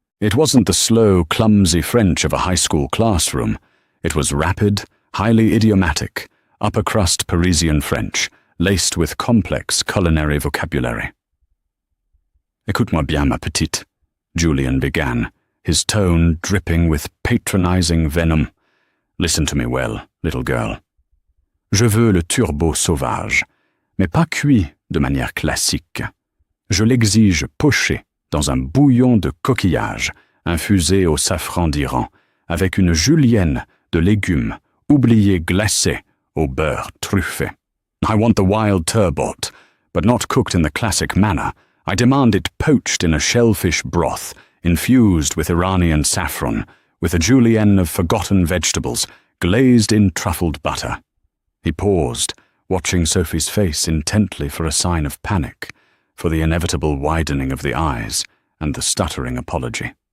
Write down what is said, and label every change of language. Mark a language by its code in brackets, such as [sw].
[en] It wasn't the slow, clumsy French of a high school classroom. It was rapid, highly idiomatic, upper-crust Parisian French, laced with complex culinary vocabulary. [fr] "Écoute-moi bien, ma petite," [en] Julian began, his tone dripping with patronizing venom. "Listen to me well, little girl. [fr] Je veux le turbo sauvage, mais pas cuit de manière classique. Je l'exige poché dans un bouillon de coquillage infusé au safran d'Iran, avec une julienne de légumes oubliés glacés au beurre truffé. [en] I want the wild turbot, but not cooked in the classic manner. I demand it poached in a shellfish broth, infused with Iranian saffron, with a julienne of forgotten vegetables, glazed in truffled butter." He paused, watching Sophie's face intently for a sign of panic, for the inevitable widening of the eyes and the stuttering apology.